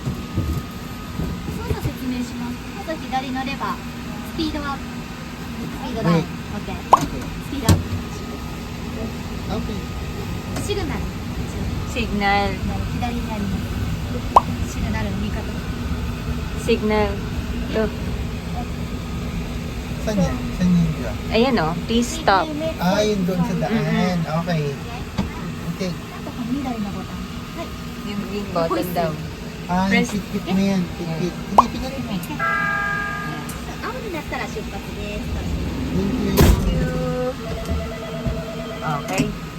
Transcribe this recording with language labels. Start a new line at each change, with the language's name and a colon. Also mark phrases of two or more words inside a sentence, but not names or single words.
Japanese: 操作説明します。まず左乗れば、スピードアップ。スピードダウン。はい OK。
English: Okay.
Japanese: スピードアップ。
English: Okay.
Japanese: シグナル。
English: Signal.
Japanese: 左にあります。シグナルの見方。
English: Signal. To.
Filipino: Saan yan? Saan yun dyan? Ayan o.
English: Please stop.
Filipino: Ah, yun doon sa daan.
English: Okay. Okay.
Japanese: あとは緑のボタン。はい。
Filipino: Yung
English: green button
Filipino: daw. Ah, yung
English: Press-
Filipino: tikit mo yan. Tikit. Hindi, pinatid mo.
Japanese: 青になったら出発です。
English: Thank you. Okay.